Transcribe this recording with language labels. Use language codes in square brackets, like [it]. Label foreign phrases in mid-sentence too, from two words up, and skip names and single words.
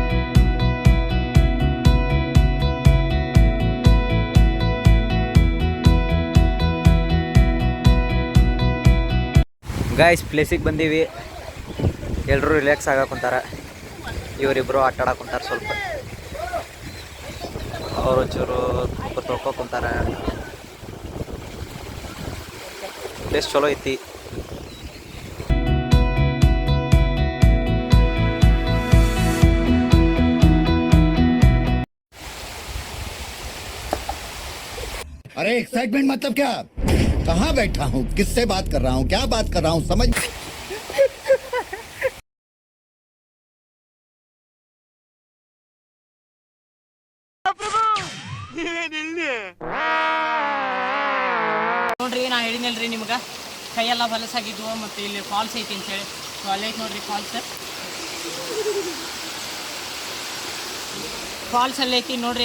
[kn] ಗಾಯ್ಸ್ ಪ್ಲೇಸಿಗೆ ಬಂದೀವಿ. ಎಲ್ಲರೂ ರಿಲ್ಯಾಕ್ಸ್ ಆಗಕ್ಕುಂತಾರ. ಇವರಿಬ್ಬರು ಆಟ ಆಡಕ್ಕುಂತಾರ. ಸ್ವಲ್ಪ ಅವರು ಚೂರು ತೊಳ್ಕೊಕೊಂತಾರ. ಪ್ಲೇಸ್ ಚಲೋ ಐತಿ. [hi] अरे एक्साइटमेंट मतलब क्या? कहाँ बैठा हूँ, किससे बात कर रहा हूँ, क्या बात कर रहा हूँ, समझ [kn] ನೋಡ್ರಿ ನಾ ಹೇಳಿದ್ನಲ್ರಿ ನಿಮ್ಗೆ ಕೈಯೆಲ್ಲ ಹೊಲಸಾಗಿದ್ವು. ಮತ್ತು ಇಲ್ಲಿ ಫಾಲ್ಸ್ ಐತಿ ಅಂತೇಳಿ. ಸೊ ಅಲ್ಲೈತೆ ನೋಡ್ರಿ ಫಾಲ್ಸ್ ಅಲ್ಲೈತಿ ನೋಡ್ರಿ.